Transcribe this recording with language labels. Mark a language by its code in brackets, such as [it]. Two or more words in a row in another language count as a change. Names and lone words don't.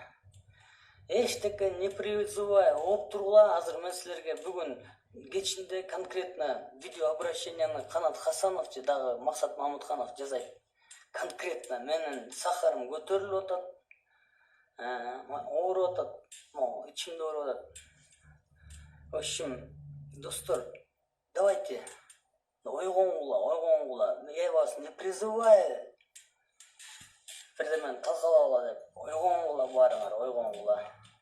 [ky] Эчтеке [ru] не призывай, [ky] оп тургула. Азыр мен силерге бүгүн кечинде конкретно видео обращенияны Канат Хасанов же дагы Максат Мамытканов жасайт. Конкретно менин сахарым көтөрүлүп атат, ооруп атат, ичимде ооруп атат. [ru] В общем, [ky] достор, давайте ойгоңгула. [ru] Я вас не призываю. [ky] Бирдемени талкалагыла деп ойгоңгула баарыңар, ойгоңгула.